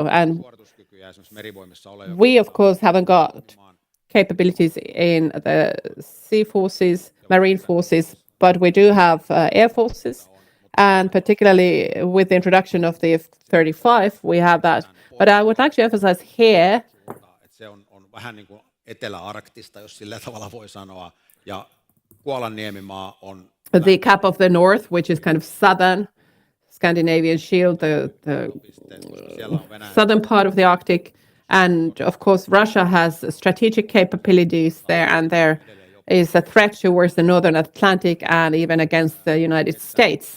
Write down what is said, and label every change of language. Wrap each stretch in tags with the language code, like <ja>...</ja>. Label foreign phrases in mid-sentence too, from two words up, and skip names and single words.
<en>And we, of course, haven't got capabilities in the sea forces, marine forces, but we do have air forces. And particularly with the introduction of the F-35, we have that. But I would like to emphasize here</en> <fi>se on vähän niin kuin Etelä-Arktista, jos sillä tavalla voi sanoa. Ja Kuolanniemimaa on</fi> <en>the Cap of the North, which is kind of southern Scandinavian shield, the southern part of the Arctic. And of course, Russia has strategic capabilities there, and there is a threat towards the northern Atlantic and even against the United States.</en>